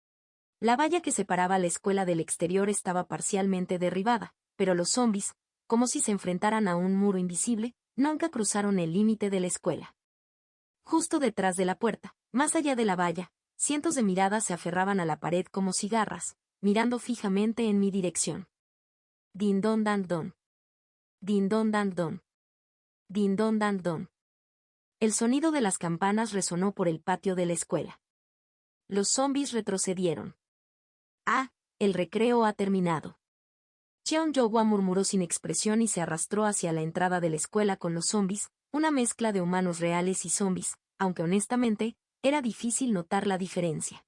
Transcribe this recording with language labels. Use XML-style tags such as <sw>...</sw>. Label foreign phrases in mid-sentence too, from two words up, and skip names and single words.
<es>La valla que separaba la escuela del exterior estaba parcialmente derribada, pero los zombies, como si se enfrentaran a un muro invisible, nunca cruzaron el límite de la escuela. Justo detrás de la puerta, más allá de la valla, cientos de miradas se aferraban a la pared como cigarras, mirando fijamente en mi dirección. Din don dan don. Din don dan don. Din don dan don. El sonido de las campanas resonó por el patio de la escuela. Los zombies retrocedieron. Ah, el recreo ha terminado. Cheon-Jowa murmuró sin expresión y se arrastró hacia la entrada de la escuela con los zombies, una mezcla de humanos reales y zombies, aunque honestamente, era difícil notar la diferencia.</es>